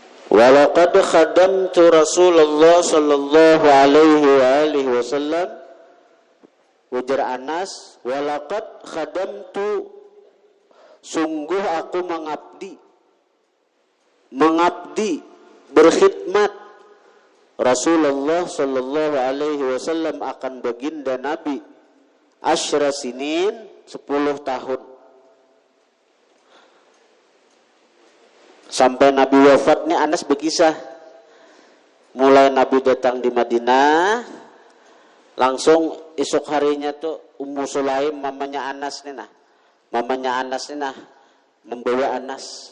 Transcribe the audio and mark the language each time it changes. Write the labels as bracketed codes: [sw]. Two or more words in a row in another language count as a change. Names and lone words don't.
[ar] ولقد خدمت رسول الله صلى الله عليه وسلم. [bjn] Ujar Anas, [ar] ولقد خدمت, [id] sungguh aku mengabdi berkhidmat [ar] رسول الله صلى الله عليه وسلم [id] akan baginda Nabi [ar] عشر سنين, [id] 10 tahun. [bjn] Sampai Nabi wafat nih Anas berkisah. Mulai Nabi datang di Madinah, langsung esok harinya tuh Ummu Sulaim mamanya Anas nih nah membawa Anas.